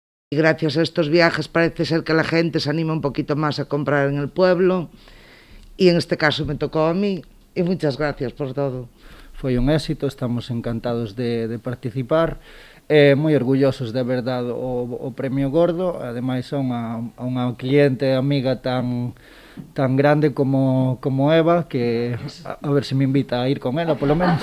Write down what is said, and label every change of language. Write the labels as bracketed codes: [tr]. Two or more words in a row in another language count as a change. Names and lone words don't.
[es] Y gracias a estos viajes parece ser que la gente se anima un poquito más a comprar en el pueblo y en este caso me tocó a mí y muchas gracias por todo. [gl] Foi un éxito, estamos encantados de participar, moi orgullosos de haber dado o premio gordo, ademais a unha cliente amiga tan grande como Eva, que a ver se me invita a ir con ela, polo menos.